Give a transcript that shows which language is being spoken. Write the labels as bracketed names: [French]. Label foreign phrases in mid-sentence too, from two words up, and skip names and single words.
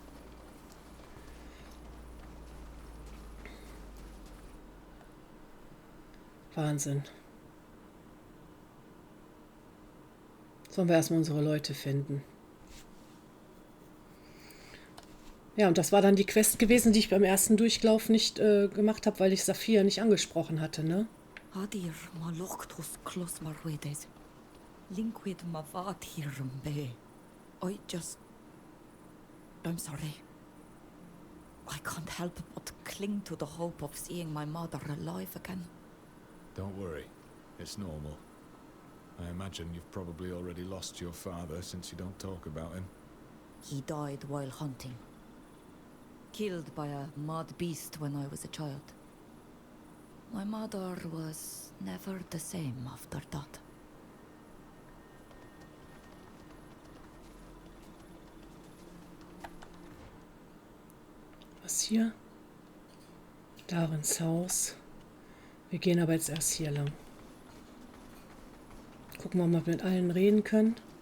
[German] Wahnsinn. Sollen wir erstmal unsere Leute finden. Ja, und das war dann die Quest gewesen, die ich beim ersten Durchlauf nicht gemacht habe, weil ich Saphir nicht angesprochen hatte, ne? Hadir maloktus klos marwedes. Linquid mavad hirumbe. [English] I'm sorry. I can't help but cling to the hope of seeing my mother alive again. Don't worry. It's normal. I imagine you've probably already lost your father since you don't talk about him. He died while hunting. Killed by a mad beast when I was a child. My mother was never the same after that. [German] Was hier? Da ins Haus. Wir gehen aber jetzt erst hier lang. Gucken wir mal, ob wir mit allen reden können.